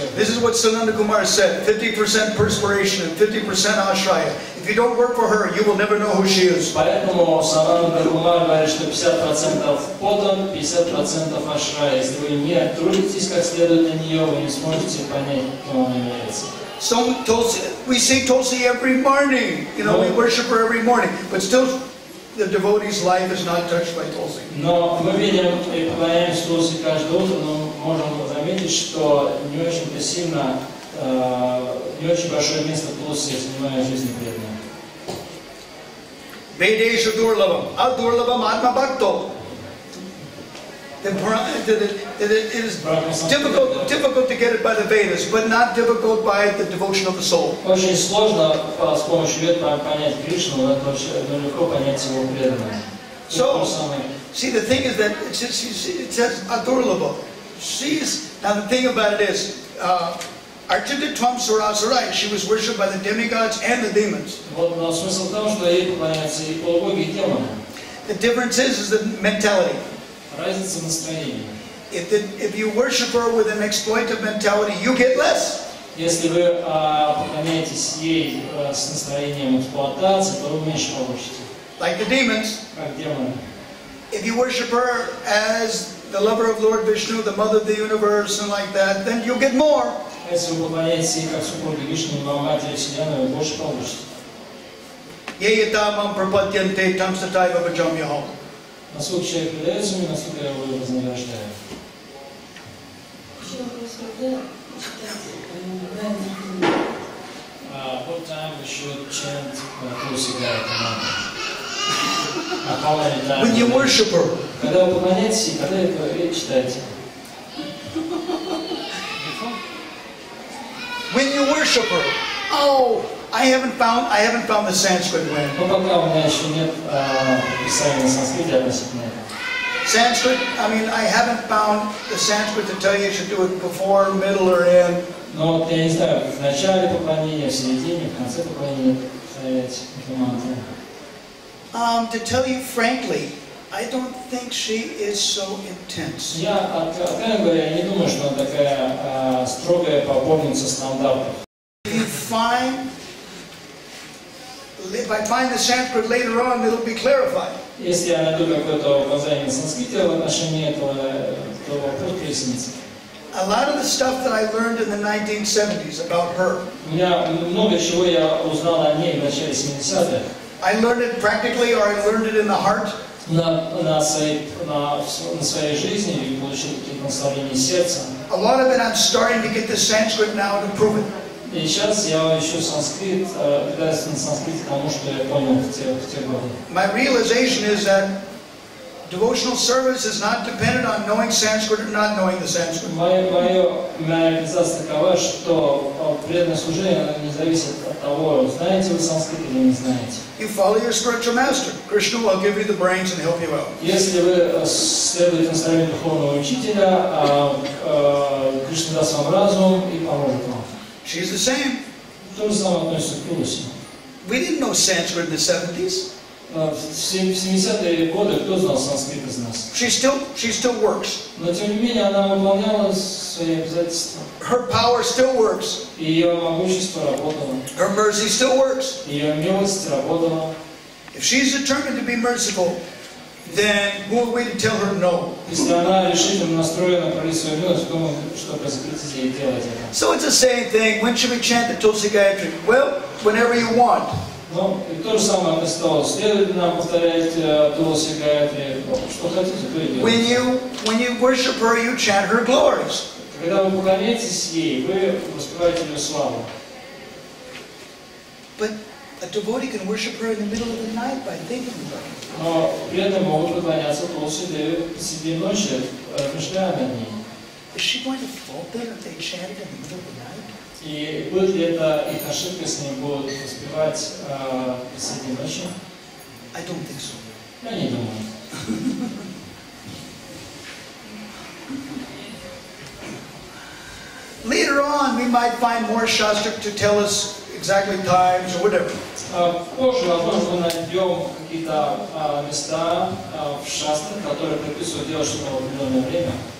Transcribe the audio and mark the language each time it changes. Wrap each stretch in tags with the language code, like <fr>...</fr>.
<en>This is what Sananda Kumar said. 50% perspiration and 50% ashraya. If you don't work for her, you will never know who she is.</en> <ru>Поэтому Сананда Кумар говорит, что 50% подан, 50% ашра. Если вы не трудитесь как следует на нее, вы не сможете понять, кто она является.</ru> <en>So we sing Tulsi every morning. You know, we worship her every morning. But still, the devotee's life is not touched by Tulsi.</en> <ru>Но мы видим и поклоняемся Tulsi каждое утро, но можем заметить, что не очень-то сильно, не очень большое место Tulsi занимает в жизни преданных.</ru> <sa>Vedesha Durlabam, Adurlabam Atma Bhakto.</sa> <en>It is difficult to get it by the Vedas, but not difficult by the devotion of the soul.</en> <ru>Очень сложно с помощью вед понять Кришну, но легко понять его преданность.</ru> <en>So, see, the thing is that it says Adurlabam. Now the thing about it is,</en> <sa>Archita Tvam Surasarai,</sa> <en>she was worshipped by the demigods and the demons.</en> <ru>Но смысл в том, что ей поклоняются и полубоги, и демоны.</ru> <en>The difference is the mentality.</en> <ru>Разница в настроении.</ru> <en>If you worship her with an exploitive mentality, you get less.</en> <ru>Если вы поклоняетесь ей с настроением эксплуатации, то вы меньше получите.</ru> <en>Like the demons.</en> <ru>Как демоны.</ru> <en>If you worship her as the lover of Lord Vishnu, the mother of the universe, and like that, then you'll get more.</en> <ru>Если вы поклоняетесь ей как супруги Вишну, вам Матери Вселенной, вы больше получите.</ru> <sa>Yeyatamam prapadyante tam sataiva bhajamyaham.</sa> <ru>Насколько человек предается мне, насколько я его вознаграждаю.</ru> <en>What time we should chant Tulsi Gayatam? How many times? When you worship her.</en> <ru>Когда вы поклоняетесь ей, когда вы читаете?</ru> <en>When you worship her. Oh, I haven't found the Sanskrit way.</en> <ru>Но пока у меня еще нет писания на санскрите относительно этого.</ru> <en>Sanskrit, I mean, I haven't found the Sanskrit to tell you should do it before, middle, or end.</en> <ru>Но вот я не знаю, в начале поклонения, в середине, в конце поклонения повторять эту мантру.</ru> <en>To tell you frankly, I don't think she is so intense.</en> <ru>Я, откровенно говоря, не думаю, что она такая строгая поборница стандартов.</ru> <en>If I find the Sanskrit later on, it'll be clarified.</en> <ru>Если я найду какое-то указание на санскрите в отношении этого, то вопрос прояснится.</ru> <en>A lot of the stuff that I learned in the 1970s about her,</en> <ru>У меня много чего я узнал о ней в начале 70-х.</ru> <en>I learned it practically or I learned it in the heart.</en> <ru>На своей жизни и получил какие-то наставления сердца.</ru> <en>A lot of it I'm starting to get the Sanskrit now to prove it.</en> <ru>И сейчас я ищу санскрит, пытаюсь на санскрите тому, что я понял в те годы.</ru> <en>My realization is that devotional service is not dependent on knowing Sanskrit or not knowing the Sanskrit.</en> <ru>Моя реализация такова, что преданное служение не зависит от того, знаете вы санскрит или не знаете.</ru> <en>You follow your spiritual master. Krishna will give you the brains and help you out.</en> <ru>Если вы следуете наставлению духовного учителя, Кришна даст вам разум и поможет вам.</ru> <en>She's the same.</en> <ru>То же самое относится к Турусе.</ru> <en>We didn't know Sanskrit in the 70s.</en> <ru>В 70-е годы кто знал санскрит из нас?</ru> <en>She still works.</en> <ru>Но тем не менее она выполняла свои обязательства.</ru> <en>Her power still works.</en> <ru>Ее могущество работало.</ru> <en>Her mercy still works.</en> <ru>Ее милость работала.</ru> <en>If she's determined to be merciful, then who are we to tell her no?</en> <ru>Если она решительно настроена пролить свою милость, то мы что запретить ей делать это.</ru> <en>So it's the same thing. When should we chant the Tulsi Gayatri? Well, whenever you want.</en> <ru>Ну, и то же самое относится. Следует нам повторять Тулси Гайатри, что хотите, то и делайте.</ru> <en>When you worship her, you chant her glories.</en> <ru>Когда вы поклоняетесь ей, вы воспеваете ее славу.</ru> <en>But a devotee can worship her in the middle of the night by thinking about it.</en> <ru>Но при этом могут поклоняться Тулси Деве посреди ночи, размышляя над ней.</ru> <en>Is she going to fault them if they chant it in the middle of the night?</en> <ru>И будет ли это их ошибка, если они будут воспевать посреди ночи?</ru> <en>I don't think so.</en> <ru>Я не думаю.</ru> <en>Later on, we might find more shastra to tell us exactly times or whatever.</en> <ru>Позже, возможно, мы найдем какие-то места в шастре, которые прописывают делать что-то в определенное время.</ru>